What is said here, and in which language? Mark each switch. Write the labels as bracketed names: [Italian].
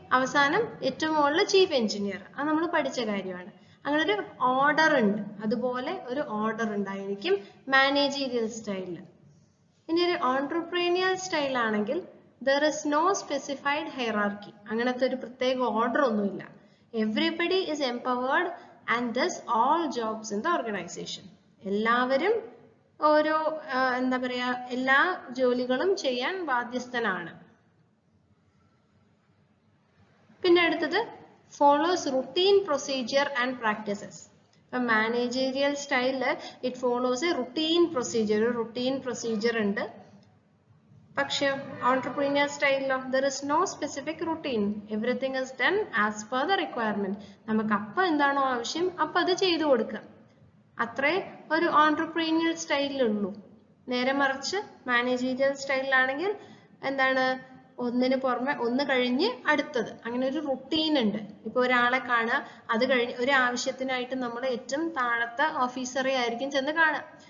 [Malayalam] അവസാനം ഏറ്റവും മുകളിൽ ചീഫ് എഞ്ചിനീയർ. അത് നമ്മൾ പഠിച്ച കാര്യമാണ്. അങ്ങനെ ഒരു ഓർഡർ ഉണ്ട്, അതുപോലെ ഒരു ഓർഡർ ഉണ്ടായിരിക്കും മാനേജീരിയൽ സ്റ്റൈലിൽ. ഇനി ഒരു ഓൺട്രപ്രീനിയർ സ്റ്റൈൽ ആണെങ്കിൽ [English] there is no specified hierarchy. [Malayalam] അങ്ങനത്തെ ഒരു പ്രത്യേക ഓർഡർ ഒന്നുമില്ല. [English] Everybody is empowered and does all jobs in the organization. [Malayalam] എല്ലാവരും ഓരോ എന്താ പറയാ എല്ലാ ജോലികളും ചെയ്യാൻ ബാധ്യസ്ഥനാണ്. പിന്നെ അടുത്തത് [English] follows routine procedure and practices. [Malayalam] Managerial സ്റ്റൈലില് [English] it follows a routine procedure. [Malayalam] ഒരു [English] routine procedure [Malayalam] ഉണ്ട്. പക്ഷേ ഓൺട്രപ്രീനിയർ സ്റ്റൈലിലോ [English] there is no specific routine. Everything is done as per the requirement. [Malayalam] നമുക്ക് അപ്പം എന്താണോ ആവശ്യം അപ്പം അത് ചെയ്തു കൊടുക്കുക, അത്രേ ഒരു ഓൺട്രപ്രീനിയർ സ്റ്റൈലിലുള്ളൂ. നേരെ മറിച്ച് മാനേജീരിയൽ സ്റ്റൈലിലാണെങ്കിൽ എന്താണ്? ഒന്നിന് പുറമെ ഒന്ന് കഴിഞ്ഞ് അടുത്തത്, അങ്ങനെ ഒരു റുട്ടീൻ ഉണ്ട്. ഇപ്പൊ ഒരാളെ കാണുക, അത് കഴിഞ്ഞ് ഒരു ആവശ്യത്തിനായിട്ട് നമ്മൾ ഏറ്റവും താഴത്തെ ഓഫീസറെ ആയിരിക്കും ചെന്ന് കാണുക.